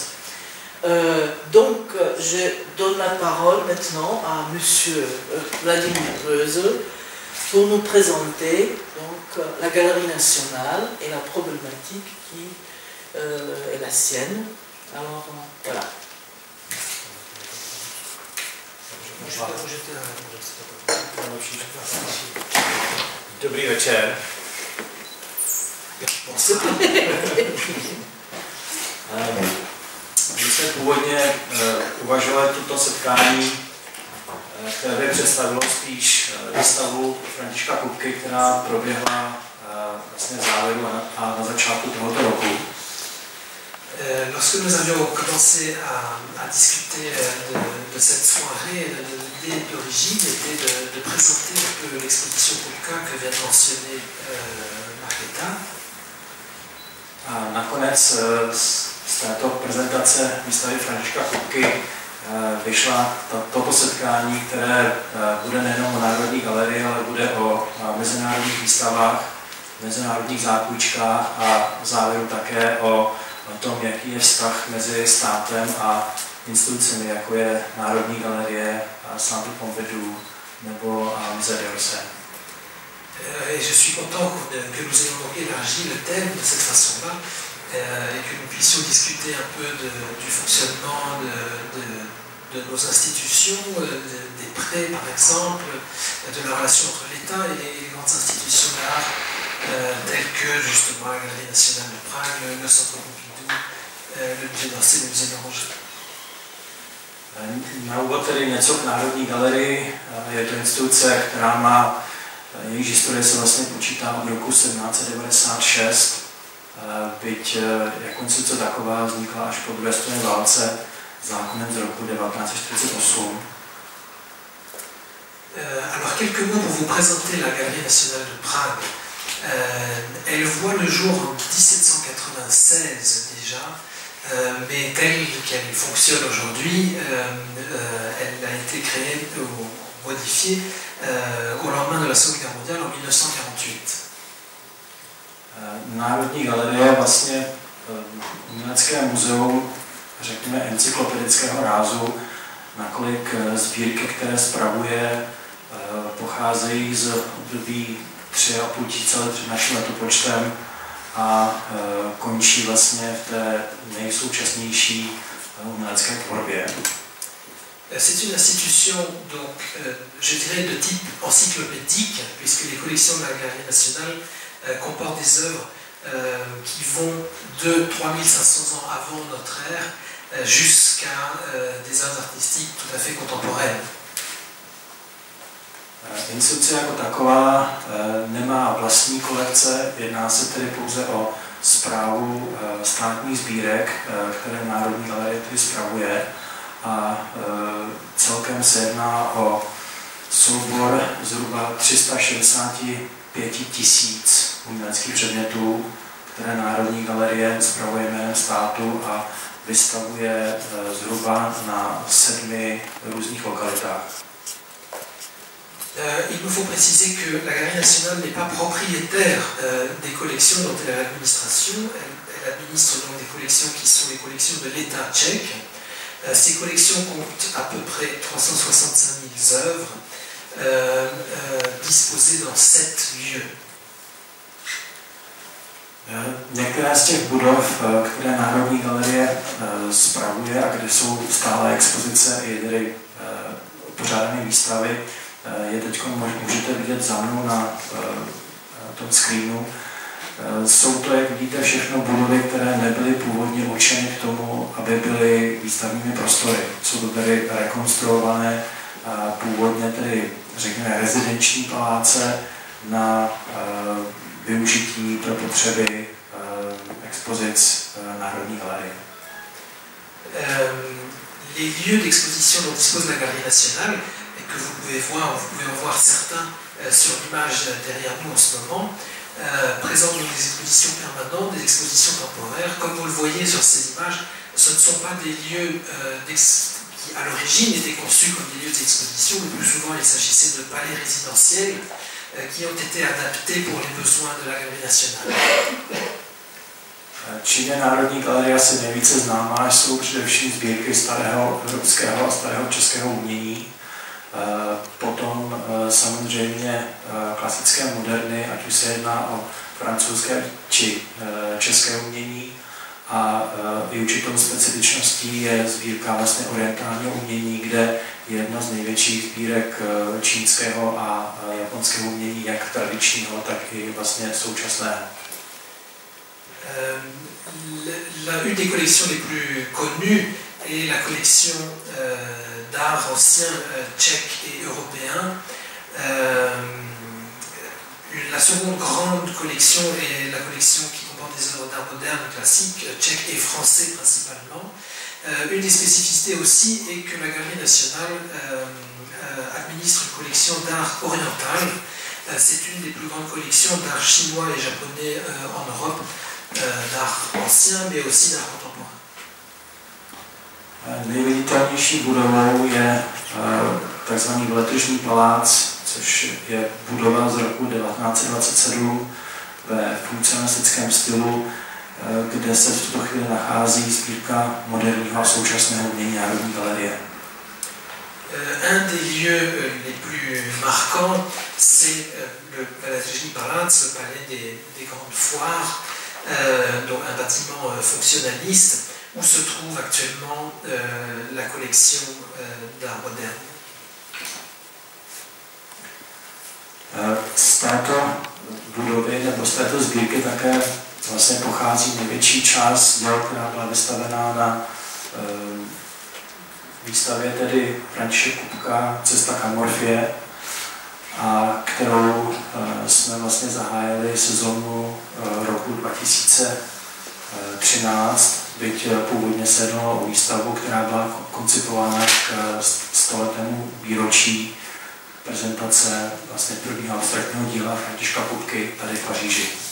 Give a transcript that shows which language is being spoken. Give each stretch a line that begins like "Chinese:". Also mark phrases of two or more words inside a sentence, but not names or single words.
French: Donc, je donne la parole maintenant à M. Vladimir Rösl pour nous présenter donc, la Galerie nationale et la problématique qui est la sienne. Alors, voilà.
Czech: Dobrý večer. My jsme původně uvažovali toto setkání, které by představilo spíš výstavu Františka Kupky, která proběhla vlastně v závěru a na začátku tohoto roku.
French: Lorsque nous avions commencé à discuter de cette soirée, l'idée d'origine était de présenter un peu l'exposition Kupka que vient de mentionner Markéta.
Czech: A nakonec z této prezentace výstavy Františka Kupky vyšla toto setkání, které bude nejenom o Národní galerii, ale bude o mezinárodních výstavách, mezinárodních zápůjčkách a v závěru také o tom, jaký je vztah mezi státem a institucemi, jako je Národní galerie, Centre Pompidou nebo Musée d'Orsay.
French: Et je suis content que nous ayons donc élargi le thème de cette façon-là et que nous puissions discuter un peu du fonctionnement de nos institutions, des prêts par exemple, de la relation entre l'État et les grandes institutions d'art telles que justement la Galerie nationale de Prague, le Centre Pompidou, le musée d'Orsay, le musée d'Orangerie.
Czech: Na úvod tedy něco k Národní galerii. Je to instituce, která má, jejíž historie se vlastně počítá od roku 1796, byť jako instituce taková vznikla až po druhé světové válce zákonem z roku 1948.
French: Alors quelques mots pour vous présenter la Galerie nationale de Prague. Elle voit le jour en 1796 déjà, mais telle qu'elle fonctionne aujourd'hui, elle a été créée ou modifiée au lendemain de la Seconde Guerre mondiale en 1948.
Czech: Národní galerie je vlastně umělecké muzeum, řekněme, encyklopedického rázu, nakolik sbírky, které spravuje, pocházejí z období 3,5 tisíce let před naším letopočtem a končí vlastně v té nejsoučasnější umělecké tvorbě.
French: C'est une institution, donc, je dirais, de type encyclopédique, puisque les collections de la Galerie nationale comportent des œuvres qui vont de 3500 ans avant notre ère jusqu'à des œuvres artistiques tout à fait contemporaines.
Czech: Instituce jako taková nemá vlastní kolekce, jedná se tedy pouze o správu státních sbírek, které Národní galerie tedy spravuje, a celkem se jedná o soubor zhruba 365 000 uměleckých předmětů, které Národní galerie spravuje jménem státu a vystavuje zhruba na 7 různých lokalitách.
French: Il nous faut préciser que la Galerie nationale n'est pas propriétaire des collections dont elle a l'administration. Elle administre donc des collections qui sont les collections de l'État tchèque. Ces collections comptent à peu près 365 000 œuvres disposées dans 7 lieux.
Czech: Některé z těch budov, které Národní galerie spravuje a kde jsou stále expozice i tedy pořádané výstavy, je teď můžete vidět za mnou na tom screenu. Jsou to, jak vidíte, všechno budovy, které nebyly původně určeny k tomu, aby byly výstavními prostory. Jsou to tedy rekonstruované původně tedy, řekněme, rezidenční paláce na využití pro potřeby expozic Národní galerie.
French: Les lieux d'exposition dont dispose la Galerie nationale, et que vous pouvez en voir certains sur l'image derrière nous en ce moment, présentent donc des expositions permanentes, des expositions temporaires. Comme vous le voyez sur ces images, ce ne sont pas des lieux qui à l'origine étaient conçus comme des lieux d'exposition. Le plus souvent, il s'agissait de palais résidentiels qui ont été adaptés pour les besoins de la Galerie nationale.
Czech: Čím je Národní galerie asi nejvíce známá, jsou především sbírky starého evropského a starého českého umění. Potom samozřejmě klasické moderny, ať už se jedná o francouzské či české umění. A i určitou specifičností je sbírka vlastně orientálního umění, kde je jedna z největších sbírek čínského a japonského umění, jak tradičního, tak i vlastně současného.
French: Une des collections les plus connues est la collection d'art ancien tchèque et européen. La seconde grande collection est la collection qui comporte des œuvres d'art moderne classique, tchèque et français principalement. Une des spécificités aussi est que la Galerie nationale administre une collection d'art oriental. C'est une des plus grandes collections d'art chinois et japonais en Europe, d'art ancien, mais aussi d'art contemporain.
Czech: Nejviditelnější budovou je tzv. Veletržní palác, což je budova z roku 1927 ve funkcionalistickém stylu, kde se v tuto chvíli nachází sbírka moderního a současného umění Národní galerie.
French: Un des lieux les plus marquants, c'est le Veletržní palác, le palais des grandes foires, donc un bâtiment fonctionnaliste où se trouve actuellement la collection d'art moderne.
Czech: Z této budovy nebo z této sbírky také vlastně pochází největší část děl, která byla vystavená na výstavě tedy Františka Kupka Cesta k Amorfie, a kterou jsme vlastně zahájili sezónu roku 2013, byť původně se jednalo o výstavu, která byla koncipována k 100letému výročí prezentace vlastně prvního abstraktního díla Františka Kupky tady v Paříži.